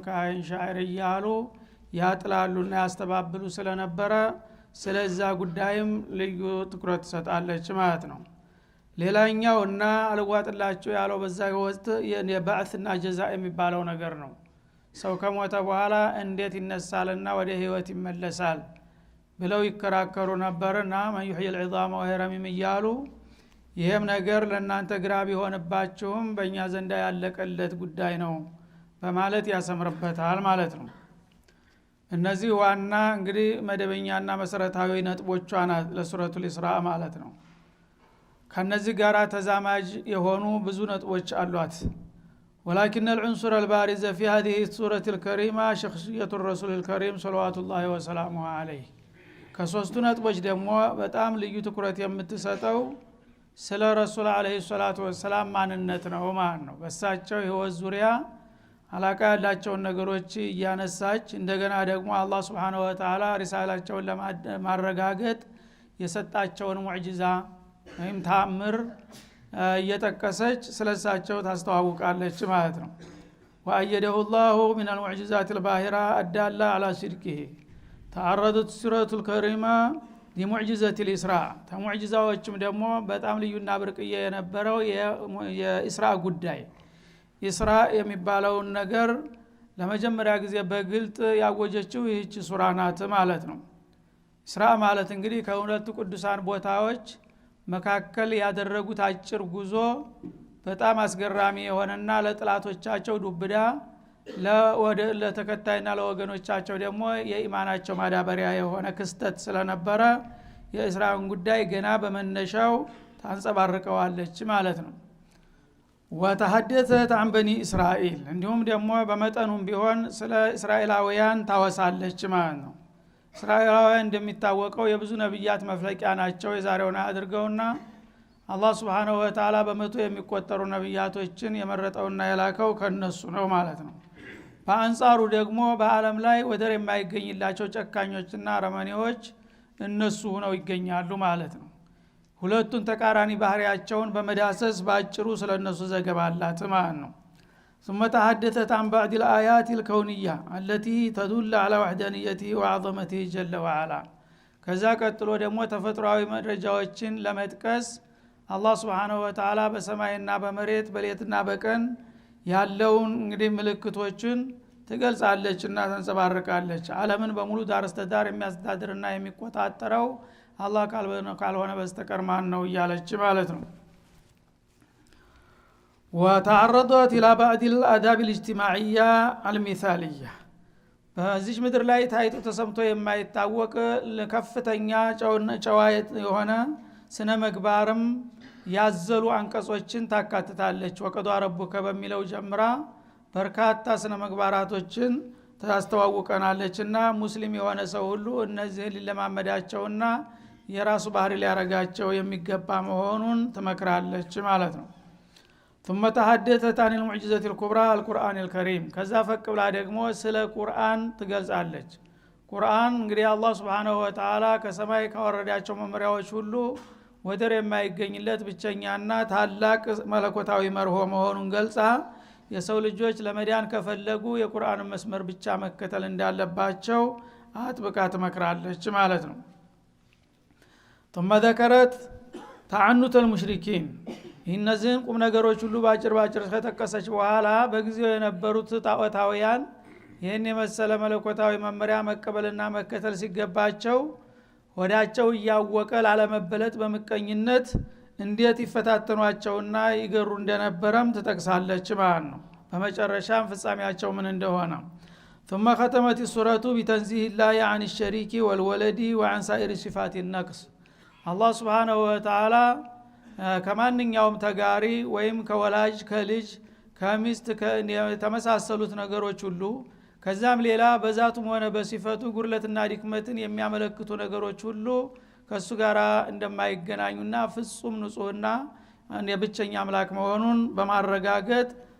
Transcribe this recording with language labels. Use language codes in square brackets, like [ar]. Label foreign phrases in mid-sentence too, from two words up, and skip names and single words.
[am] ካሂን ሻዒር እያሉ ያጥላሉና ያስተባብሉ ስለነበረ ስለዛ ጉዳይም ልዩ ትኩረት ትሰጣለች ማለት ነው። ሌላኛው እና አልዋጥላቸው ያለው በዛ ወቅት የባዕትና ጀዛ የሚባለው ነገር ነው። ሰው ከሞተ በኋላ እንዴት ይነሳልና ወደ ህይወት ይመለሳል ብለው ይከራከሩ ነበርና ማን [ar] يحيي العظام وهي رميم [am] እያሉ ይሄም ነገር ለእናንተ ግራ ቢሆንባችሁም በእኛ ዘንዳ ያለቀለት ጉዳይ ነው በማለት ያሰምርበታል ማለት ነው። እነዚህ ዋና እንግዲህ መደበኛና መሰረታዊ ነጥቦቿ ናት ለሱረቱል ኢስራእ ማለት ነው። ከነዚህ ጋራ ተዛማጅ የሆኑ ብዙ ነጥቦች አሏት። [ar] ولكن العنصر البارز في هذه السورة الكريمة شخصية الرسول الكريم صلوات الله وسلامه عليه። [am] ከሶስቱ ነጥቦች ደግሞ በጣም ልዩ ትኩረት የምትሰጠው ስለ ረሱል [ar] عليه الصلاة والسلام [am] ማንነት ነው ማለት ነው። በሳቸው ህይወት ዙሪያ አላቃ ያላቸውን ነገሮች እያነሳች እንደገና ደግሞ አላህ [ar] سبحانه وتعالى [am] ሪሳላቸውን ለማረጋገጥ የሰጣቸውን ሙዕጂዛ ወይም ተአምር እየጠቀሰች ስለሳቸው ታስተዋውቃለች ማለት ነው። [ar] وأيده الله من المعجزات الباهرة الدالة على صدقه. تعرضت سورة الكريمة لمعجزة الإسراء. [am] ተሙዕጂዛዎችም ደግሞ በጣም ልዩና ብርቅዬ የነበረው የኢስራእ ጉዳይ። ኢስራእ የሚባለውን ነገር ለመጀመሪያ ጊዜ በግልጥ ያወጀችው ይህች ሱራ ናት ማለት ነው። ኢስራእ ማለት እንግዲህ ከሁለቱ ቅዱሳን ቦታዎች መካከል ያደረጉት አጭር ጉዞ በጣም አስገራሚ የሆነና ለጥላቶቻቸው ዱብዳ ለተከታይና ለወገኖቻቸው ደግሞ የኢማናቸው ማዳበሪያ የሆነ ክስተት ስለነበረ የኢስራኤልን ጉዳይ ገና በመነሻው ታንጸባርቀዋለች ማለት ነው። [ar] وتحدثت عن بني [am] እስራኤል እንዲሁም ደግሞ በመጠኑም ቢሆን ስለ እስራኤላውያን ታወሳለች ማለት ነው። እስራኤላውያን እንደሚታወቀው የብዙ ነብያት መፍለቂያ ናቸው። የዛሬውን አድርገውና አላህ [ar] سبحانه وتعالى [am] በመቶ የሚቆጠሩ ነብያቶችን የመረጠውና የላከው ከነሱ ነው ማለት ነው። በአንጻሩ ደግሞ በአለም ላይ ወደር የማይገኝላቸው ጨካኞችና አረመኔዎች እነሱ ሆነው ይገኛሉ ማለት ነው። ሁለቱን ተቃራኒ ባህሪያቸውን በመዳሰስ ባጭሩ ስለነሱ ዘገባ አላት ማለት ነው። [ar] ثم تحدثت عن بعض الآيات الكونية التي تدل على وحدانيته وعظمته جل وعلا [am] ከዛ ቀጥሎ ደግሞ ተፈጥሯዊ መረጃዎችን ለመጥቀስ አላህ [ar] سبحانه وتعالى [am] በሰማይና በመሬት በሌትና በቀን ያለውን እንግዲህ ምልክቶችን ትገልጻለችና ተንጸባርቃለች። ዓለምን በሙሉ ዳር እስከ ዳር የሚያስተዳድርና የሚቆጣጠረው አላህ ካልሆነ በስተቀር ማን ነው እያለች ማለት ነው። [ar] وتعرضت الى بعض الاداب الاجتماعيه المثاليه [am] በዚህ ምድር ላይ ታይቶ ተሰምቶ የማይታወቅ ለከፍተኛ ጨዋ የሆነ ስነ ምግባርም ያዘሉ አንቀጾችን ታካትታለች። [ar] وقضى ربك [am] በሚለው ጀምራ በርካታ ስነ ምግባራቶችን ታስተዋውቀናለችና ሙስሊም የሆነ ሰው ሁሉ እነዚህን ሊለማመዳቸውና የራሱ ባህሪ ሊያረጋቸው የሚገባ መሆኑን ትመክራለች ማለት ነው። [ar] ثم تحدثت عن المعجزة الكبرى القرآن الكريم [am] ከዛ ፈቅ ብላ ደግሞ ስለ ቁርአን ትገልጻለች። ቁርአን እንግዲህ አላህ [ar] سبحانه وتعالى [am] ከሰማይ ካወረዳቸው መመሪያዎች ሁሉ ወደር የማይገኝለት ብቸኛና ታላቅ መለኮታዊ መርሆ መሆኑን ገልጻ የሰው ልጆች ለመዳን ከፈለጉ የቁርአን መስመር ብቻ መከተል እንዳለባቸው አጥብቃ ትመክራለች ማለት ነው። [ar] ثم ذكرت تعنت المشركين [am] እነዚህን ቁም ነገሮች ሁሉ ባጭር ከተቀሰች በኋላ በጊዜው የነበሩት ጣዖታውያን ይህን የመሰለ መለኮታዊ መመሪያ መቀበልና መከተል ሲገባቸው ወዳቸው እያወቀ ላለመበለጥ በመቀኝነት እንዴት ይፈታተኗቸውና ይገሩ እንደነበረም ትጠቅሳለች ማለት ነው። በመጨረሻም ፍጻሜያቸው ምን እንደሆነ [ar] ثم ختمت السورة بتنزيه الله عن الشريك والولد وعن سائر صفات النقص الله سبحانه وتعالى [am] ከማንኛውም ተጋሪ ወይም ከወላጅ ከልጅ ከሚስት ከተመሳሰሉት ነገሮች ሁሉ ከዛም ሌላ በዛቱም ሆነ በሲፈቱ ጉርለትና ድክመትን የሚያመለክቱ ነገሮች ሁሉ ከሱ ጋር እንደማይገናኙና ፍጹም ንጹህና የብቸኛ አምላክ መሆኑን በማረጋገጥ